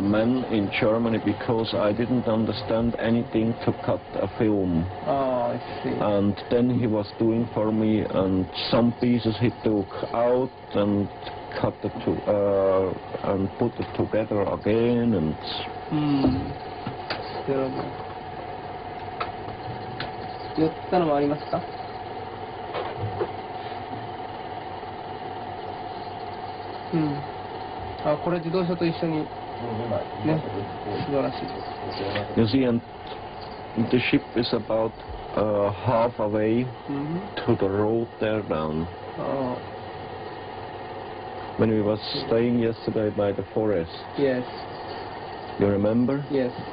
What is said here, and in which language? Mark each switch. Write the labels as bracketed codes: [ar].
[en] Man in Germany, because I didn't understand anything to cut a film. Oh, I see. And then he was doing for me, and some pieces he took out and cut it and put it together again and. [ja] 寄ったのもありますか？あ、これ自動車と一緒にね、素晴らしい。 [en] You see, and the ship is about half away to the road there down. When we was staying yesterday by the forest. Yes. You remember? Yes.